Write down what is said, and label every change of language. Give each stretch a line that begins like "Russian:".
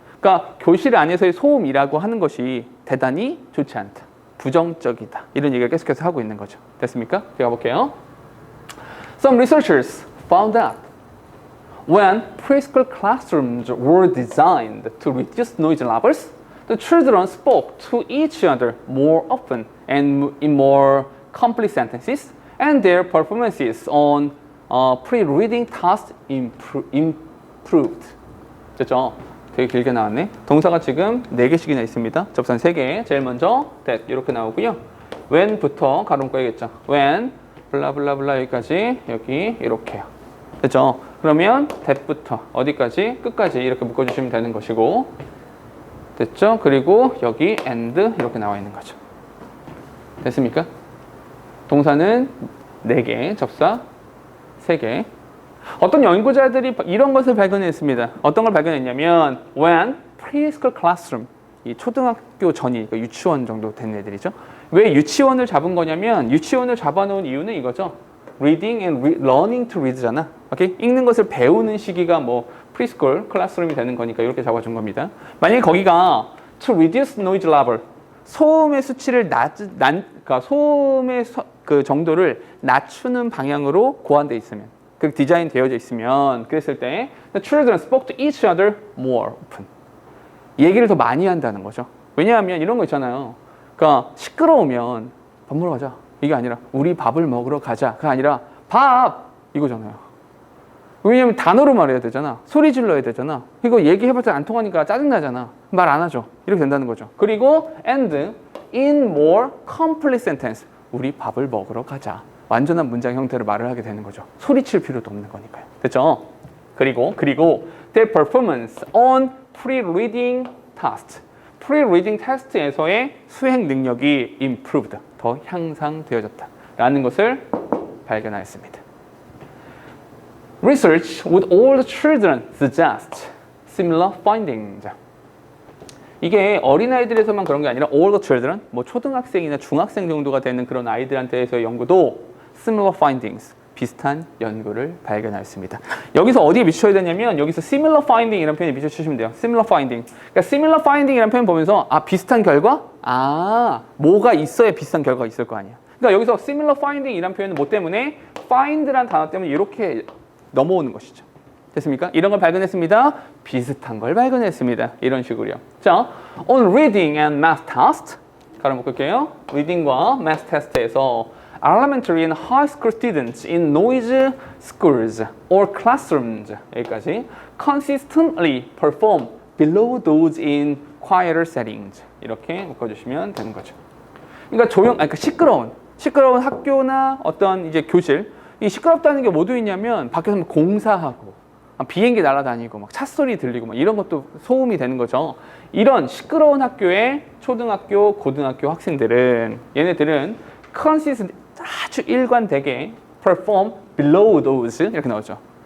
Korean: 그러니까 교실 안에서의 소음이라고 하는 것이 대단히 좋지 않다. 부정적이다. 이런 얘기를 계속해서 하고 있는 거죠. 됐습니까? 제가 볼게요.
English: Some researchers found that when preschool classrooms were designed to reduce noise levels, the children spoke to each other more often and in more complete sentences, and their performances on pre-reading tasks improved.
Korean: 됐죠? 되게 길게 나왔네. 동사가 지금 4개씩이나 있습니다. 접선 3개. 제일 먼저 that 이렇게 나오고요. when부터 가로 묶어야겠죠. when 블라블라블라 여기까지 여기 이렇게요. 됐죠? 그러면 that부터 어디까지? 끝까지 이렇게 묶어주시면 되는 것이고 됐죠? 그리고 여기 and 이렇게 나와 있는 거죠. 됐습니까? 동사는 4개, 접사 3개. 어떤 연구자들이 이런 것을 발견했습니다. 어떤 걸 발견했냐면
English: when preschool classroom,
Korean: 이 초등학교 전이 그러니까 유치원 정도 된 애들이죠. 왜 유치원을 잡은 거냐면 유치원을 잡아놓은 이유는 이거죠.
English: reading and learning to read잖아.
Korean: 오케이? 읽는 것을 배우는 시기가 뭐 preschool classroom이 되는 거니까 이렇게 잡아준 겁니다. 만약에 거기가
English: to reduce noise level,
Korean: 소음의 수치를 그러니까 소음의 그 정도를 낮추는 방향으로 고안돼 있으면, 그 디자인 되어져 있으면, 그랬을 때
English: the children spoke to each other more often.
Korean: 얘기를 더 많이 한다는 거죠. 왜냐하면 이런 거 있잖아요. 그러니까 시끄러우면 밥 먹으러 가자. 이게 아니라 우리 밥을 먹으러 가자가 아니라 밥 이거잖아요. 왜냐면 단어로 말해야 되잖아. 소리 질러야 되잖아. 이거 얘기해봤자 안 통하니까 짜증나잖아. 말 안 하죠. 이렇게 된다는 거죠. 그리고
English: and in more complete sentence.
Korean: 우리 밥을 먹으러 가자. 완전한 문장 형태로 말을 하게 되는 거죠. 소리칠 필요도 없는 거니까요. 됐죠?
English: 그리고 their performance on pre-reading test.
Korean: pre-reading test에서의 수행 능력이 improved. 더 향상되어졌다라는 것을 발견하였습니다.
English: Research with all the children suggests similar findings.
Korean: 이게 어린아이들에서만 그런 게 아니라
English: all the children,
Korean: 뭐 초등학생이나 중학생 정도가 되는 그런 아이들한테서의 연구도
English: similar findings,
Korean: 비슷한 연구를 발견하였습니다. 여기서 어디에 비춰야 되냐면 여기서 similar finding 이라는 표현에 비춰주시면 돼요.
English: similar finding.
Korean: 그러니까 similar finding 이라는 표현 보면서 비슷한 결과? 뭐가 있어야 비슷한 결과가 있을 거 아니야. 그러니까 여기서 similar finding 이라는 표현은 뭐 때문에? find란 단어 때문에 이렇게 넘어오는 것이죠. 됐습니까? 이런 걸 발견했습니다. 비슷한 걸 발견했습니다. 이런 식으로요.
English: 자, on reading and math test
Korean: 가로 묶을게요.
English: reading과 math test에서 elementary and high school students in noisy schools or classrooms
Korean: 여기까지
English: consistently perform below those in quieter settings
Korean: 이렇게 묶어주시면 되는 거죠. 그러니까 시끄러운 학교나 어떤 이제 교실, 이 시끄럽다는 게 뭐도 있냐면 밖에서 공사하고 비행기 날아다니고 막 찻소리 들리고 막 이런 것도 소음이 되는 거죠. 이런 시끄러운 학교의 초등학교, 고등학교 학생들은 얘네들은 consistent 아주 일관되게
English: perform below those
Korean: 이렇게 나오죠.